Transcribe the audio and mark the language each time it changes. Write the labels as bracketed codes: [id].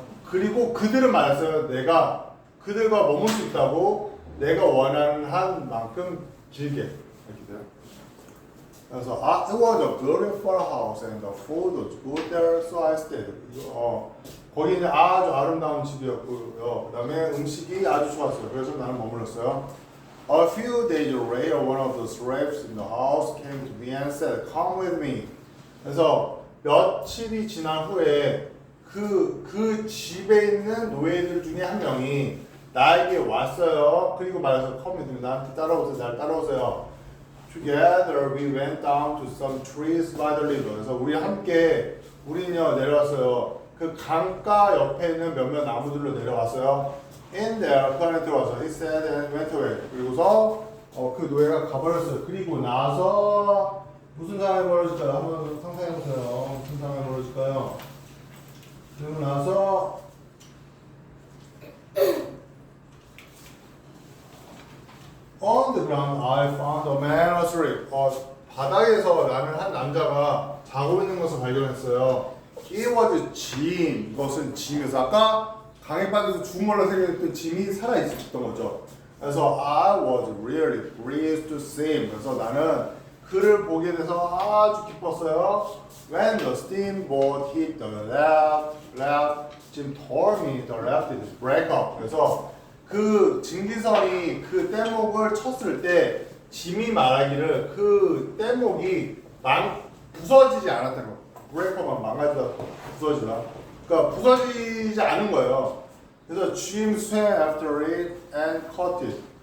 [ko] 그리고 그들은 말했어요. 내가 그들과 머물 수 있다고, 내가 원하는 한 만큼 길게. 이렇게 돼요. [en] 그래서 it was a beautiful house and the food was good there, so I stayed. [ko] 거기는 아주 아름다운 집이었고요. 그다음에 음식이 아주 좋았어요. 그래서 나는 머물렀어요. [en] A few days later, one of the slaves in the house came to me and said, "Come with me." [ko] 그래서 며칠이 지난 후에 그 집에 있는 노예들 중에 한 명이 나에게 왔어요. 그리고 말해서 [en] come with me. [ko] 나한테 따라오세요. 날 따라오세요. [en] Together we went down to some trees by the river. [ko] 그래서 우리는요 내려왔어요. 그 강가 옆에 있는 몇몇 나무들로 내려왔어요. [en] In there, [ko] 그 안에 들어와서 [en] he said and went away. [ko] 그리고서 그 노예가 가버렸어요. 그리고 나서 무슨 상황이 벌어질까요? 한번 상상해보세요. 무슨 상황이 벌어질까요? 그리고 나서 [en] On the ground, I found a man asleep. [ko] 바닥에서 나는 한 남자가 자고 있는 것을 발견했어요. [en] He was Jim. [ko] 이것은 짐이어서 아까 강에 빠져서 죽은 걸로 생각했던 짐이 살아있었던 거죠. [en] 그래서 I was really pleased to see him. [ko] 그래서 나는 그를 보게 돼서 아주 기뻤어요. [en] When the steamboat hit the left, Jim told me the left is break up. [ko] 그래서 그 증기선이 그 뗏목을 쳤을 때 짐이 말하기를 그 뗏목이 부서지지 않았다는 거. 브레이커만 망가지다 부서지다. 그러니까 부서지지 않은 거예요. [en] 그래서 Jim swam after it and caught it.